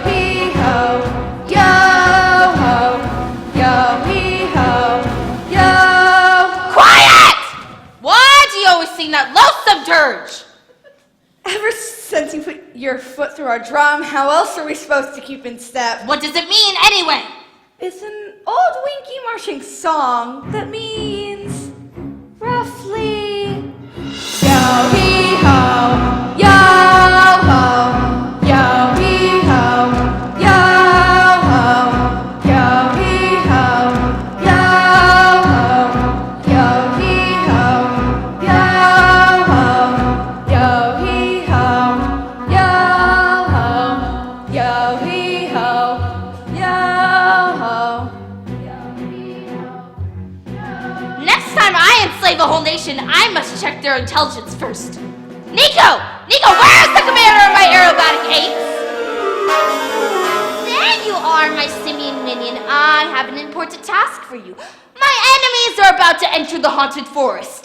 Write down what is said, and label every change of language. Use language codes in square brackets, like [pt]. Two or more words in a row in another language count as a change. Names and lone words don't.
[en] hee ho, yo ho, yo hee ho, yo. Quiet! Why do you always sing that loathsome dirge? Ever since you put your foot through our drum, how else are we supposed to keep in step? What does it mean anyway? It's an old Winky marching song that means roughly yo hee ho, yo ho, yo hee ho, yo ho, yo hee ho, yo ho, yo hee ho, yo ho, yo hee ho, yo ho, yo hee ho, yo ho. Next time I enslave a whole nation, I must check their intelligence first. Nico! Nico, where's the commander of my aerobatic apes? There you are, my simian minion. I have an important task for you. My enemies are about to enter the haunted forest.